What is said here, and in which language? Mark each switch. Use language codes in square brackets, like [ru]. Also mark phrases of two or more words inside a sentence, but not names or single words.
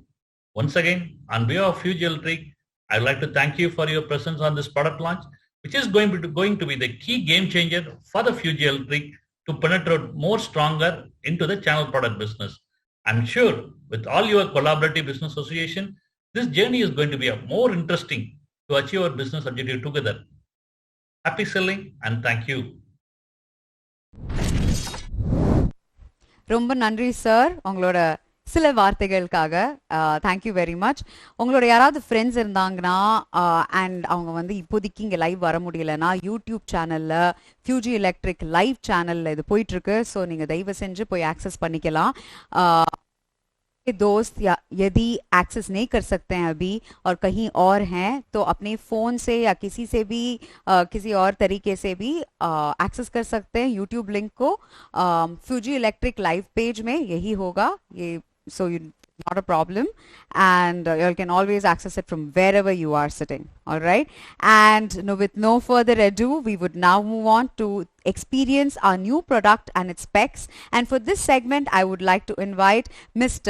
[en] Once again, on behalf of Fuji Electric, I would like to thank you for your presence on this product launch, which is going to be the key game changer for the Fuji Electric to penetrate more stronger into the channel product business. I'm sure with all your collaborative business association, this journey is going to be more interesting to achieve our business objective together. Happy selling and thank you. [ta] ரொம்ப நன்றி சார், உங்களோட சில வார்த்தைகளுக்காக. [en] thank you very much. [ta] உங்களோட யாராவது ஃப்ரெண்ட்ஸ் இருந்தாங்கன்னா அண்ட் அவங்க வந்து இப்போதைக்கு இங்கே லைவ் வர முடியலன்னா யூடியூப் சேனலில் ஃபியூஜி எலக்ட்ரிக் லைவ் சேனலில் இது போயிட்டுருக்கு. ஸோ நீங்கள் தயவு செஞ்சு போய் ஆக்சஸ் பண்ணிக்கலாம். [hi] दोस्त या यदि एक्सेस नहीं कर सकते हैं अभी और कहीं और हैं तो अपने फ़ोन से या किसी से भी किसी और तरीके से भी एक्सेस कर सकते हैं यूट्यूब लिंक को. फ्यूजी इलेक्ट्रिक लाइव पेज में यही होगा ये. [en] So you not a problem, and you can always access it from wherever you are sitting. All right, and with no further ado, we would now move on to experience our new product and its specs. And for this segment, I would like to invite Mr.